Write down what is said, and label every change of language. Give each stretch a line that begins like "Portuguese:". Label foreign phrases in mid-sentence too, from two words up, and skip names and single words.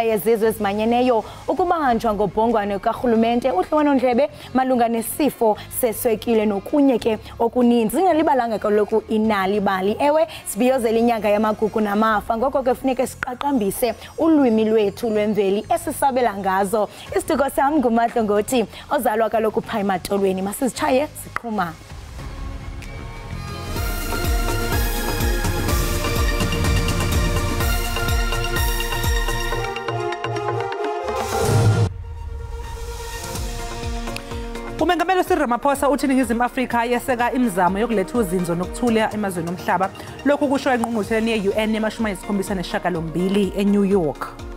Xhosa: yezizwe ezimanyeneyo ukubanjwa ngobhongwane karhulumente udliwano-ndlebe malunga nesifo seswekile nokunye ke okuninzi ingalibalanga kaloku inalibali ewe sibiyozela inyanga yamagugu namafa ngoko ke funeke siqaqambise ulwimi lwethu lwemveli esisabela ngazo isidiko sam nguMahlo Ngothi ozalwa kaloku phaa ematolweni masizitshaye siqhuma.
Zulu: Umengameli Cyril Ramaphosa uthi iNingizimu Afrika yeseka imizamo yokuletha uzinzo nokuthula emazweni omhlaba lokhu kusho engqungqutheleni ye-UN ye-78 eNew York.